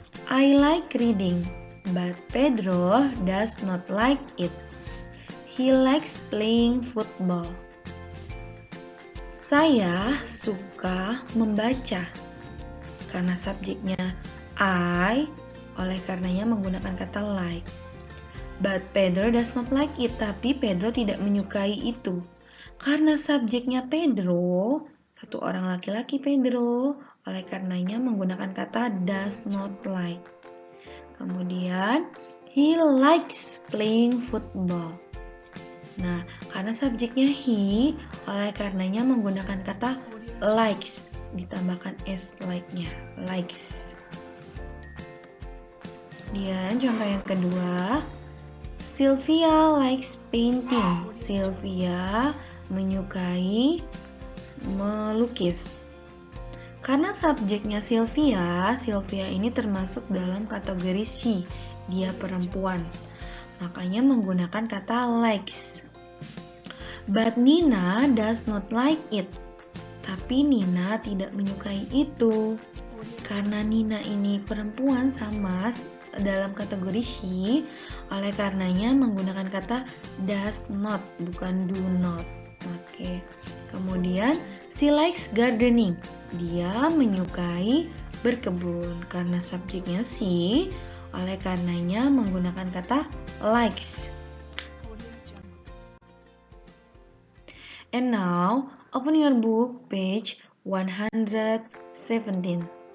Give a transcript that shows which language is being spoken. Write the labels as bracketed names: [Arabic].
[English] I like reading, but Pedro does not like it. He likes playing football. [Indonesian] Saya suka membaca. Karena subjeknya I, oleh karenanya menggunakan kata like. [English] But Pedro does not like it, [Indonesian] tapi Pedro tidak menyukai itu. Karena subjeknya Pedro, satu orang laki-laki Pedro, oleh karenanya menggunakan kata does not like. Kemudian [English] He likes playing football. [Indonesian] Nah, karena subjeknya he, oleh karenanya menggunakan kata likes, ditambahkan s like-nya, likes. Kemudian contoh yang kedua, [English] Sylvia likes painting. [Indonesian] Sylvia menyukai melukis. Karena subjeknya Sylvia ini termasuk dalam kategori she, dia perempuan. Makanya menggunakan kata likes. [English] But Nina does not like it. [Indonesian] Tapi Nina tidak menyukai itu. Karena Nina ini perempuan sama dalam kategori she, oleh karenanya menggunakan kata does not, bukan do not. Oke. Kemudian [English] she likes gardening. [Indonesian] Dia menyukai berkebun. Karena subjeknya she, oleh karenanya menggunakan kata likes. [English] And now, open your book page 117.